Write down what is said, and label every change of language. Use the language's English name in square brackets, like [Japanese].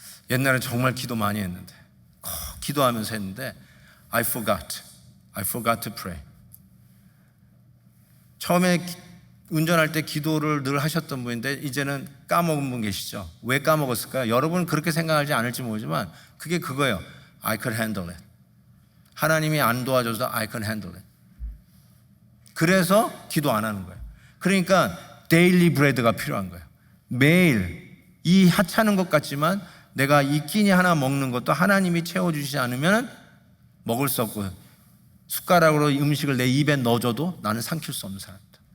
[Korean] 옛날에 정말 기도 많이 했는데, 기도하면서 했는데 [English] I forgot to pray. [Korean] 처음에 운전할 때 기도를 늘 하셨던 분인데 이제는 까먹은 분 계시죠? 왜 까먹었을까요? 여러분은 그렇게 생각하지 않을지 모르지만 그게 그거예요. [English] I could handle it. [Korean] 하나님이 안 도와줘서 [English] I could handle it. [Korean] 그래서 기도 안 하는 거예요. 그러니까 데일리 브레드가 필요한 거예요. 매일 이 하찮은 것 같지만 내가 이 끼니 하나 먹는 것도 하나님이 채워주시지 않으면 먹을 수 없고, 숟가락으로 음식을 내 입에 넣어줘도 나는 삼킬 수 없는 사람이다.